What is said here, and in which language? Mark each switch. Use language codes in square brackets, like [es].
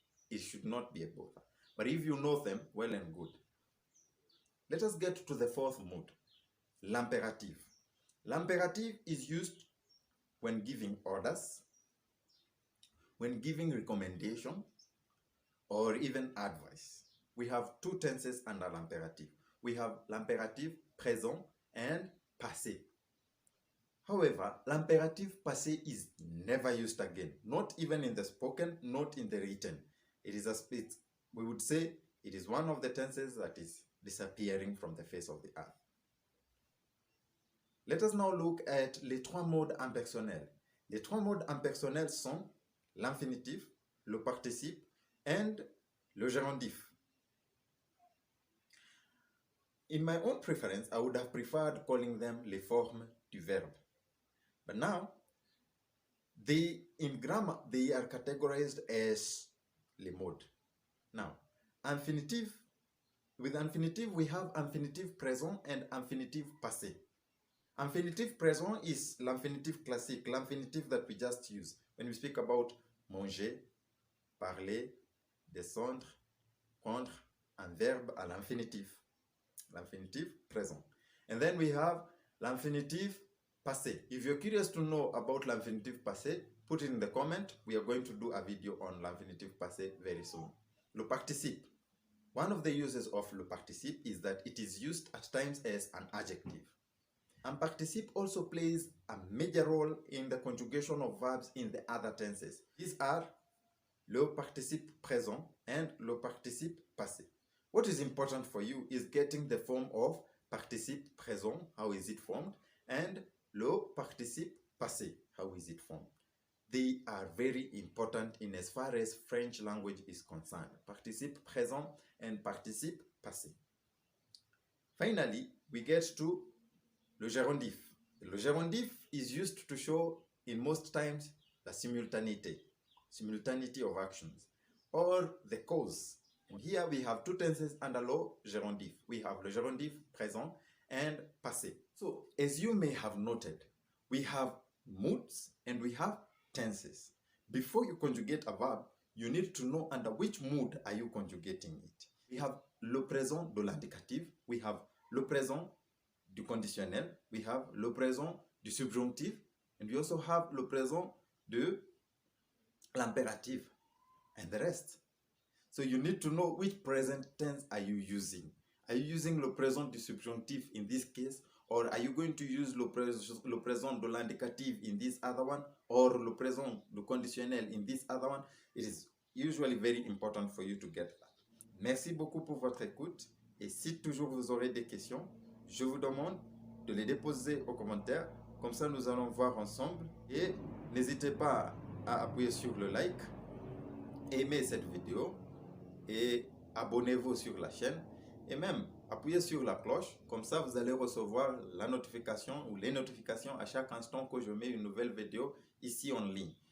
[en] It should not be a bother. But if you know them, well and good. Let us get to the 4th mood, l'impératif. L'impératif is used when giving orders, when giving recommendation, or even advice. We have 2 tenses under l'impératif. We have l'impératif présent and passé. However, l'impératif passé is never used again, not even in the spoken, not in the written. It is we would say it is one of the tenses that is disappearing from the face of the earth. Let us now look at [fr] les 3 modes impersonnels. Les 3 modes impersonnels sont l'infinitif, le participe, and le gérondif. [en] In my own preference, I would have preferred calling them [fr] les formes du verbe. [en] But now, in grammar, they are categorized as les modes. Now, infinitive, with infinitive, we have infinitive présent and infinitive passé. Infinitive présent is l'infinitive classique, l'infinitive that we just use when we speak about manger, parler, descendre, prendre, [fr] un verbe à l'infinitif. [en] L'infinitive présent. And then we have l'infinitive passé. If you're curious to know about l'infinitive passé, put it in the comment. We are going to do a video on l'infinitive passé very soon. Le participe. One of the uses of le participe is that it is used at times as an adjective. And participe also plays a major role in the conjugation of verbs in the other tenses. These are le participe présent and le participe passé. What is important for you is getting the form of participe présent, how is it formed, and le participe passé, how is it formed. They are very important in as far as French language is concerned. Participe présent and participe passé. Finally, we get to le gérondif. Le gérondif is used to show in most times la simultanéité, simultaneity of actions, or the cause. And here we have two tenses under law gerundive. We have le gerundive présent and passé. So as you may have noted, we have moods and we have tenses. Before you conjugate a verb, you need to know under which mood are you conjugating it. We have le présent de l'indicatif, we have le présent du conditionnel, we have le présent du subjonctif, and we also have le présent de l'impératif, and the rest. So you need to know which present tense are you using. Are you using le présent du subjonctif in this case, or are you going to use le présent de l'indicatif in this other one, or le présent du conditionnel in this other one? It is usually very important for you to get that. [fr] Merci beaucoup pour votre écoute, et si toujours vous aurez des questions, je vous demande de les déposer aux commentaires, comme ça nous allons voir ensemble, et n'hésitez pas à appuyer sur le like, aimer cette vidéo, et abonnez-vous sur la chaîne, et même appuyez sur la cloche, comme ça vous allez recevoir la notification ou les notifications à chaque instant que je mets une nouvelle vidéo ici en ligne.